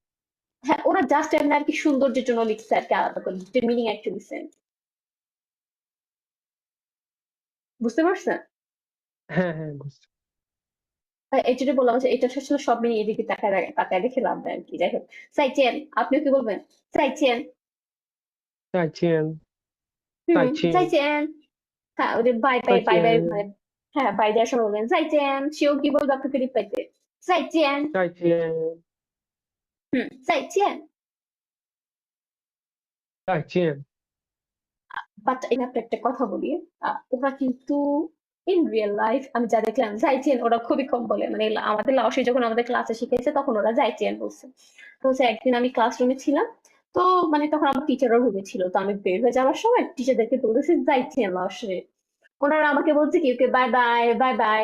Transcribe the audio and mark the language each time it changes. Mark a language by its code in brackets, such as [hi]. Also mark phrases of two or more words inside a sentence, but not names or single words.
[bn] হ্যাঁ ওরা জাস্ট এমনি আর কি সৌন্দর্যের জন্য লিখছে আর কি আলাদা করে, দুটোর মিনিং অ্যাকচুয়ালি সেম। বুঝতে পারছেন? হ্যাঁ, হ্যাঁ, বুঝছি। এই যেটা বললাম যে এটা আসলে সব মিলিয়ে এদিকে তাকায় রেখে লাভ নেই আর কি। যাই হোক, সাইচেন। আপনিও কি বলবেন? সাইচেন। [zh] 再见，再见， [bn] সাইচেন। হ্যাঁ, ওদের [en] bye bye [zh] 再 [en] bye bye [zh] 见， [bn] মানে, হ্যাঁ বাই দেওয়ার সময় বলবেন জাইজেন, সেও কি বলবে আপনাকে রিপ্লাইতে? [zh] জাইজেন। 再见。再见। 再见 [bn] বাট এখানে আপনাকে একটা কথা বলি, ওরা কিন্তু [en] in real life [bn] আমি যা দেখলাম যাইচেন ওরা খুবই কম বলে, মানে আমাদের লাওসে যখন আমাদের ক্লাসে শিখেছে তখন ওরা যাইচেন বলছে। তো হচ্ছে একদিন আমি ক্লাসরুমে ছিলাম, তো মানে তখন আমার টিচারও রুমে ছিল, তো আমি বের হয়ে যাওয়ার সময় টিচারদেরকে বলেছি যাইচেন লাওসে, ওনারা আমাকে বলছে কি [en] okay bye bye bye bye.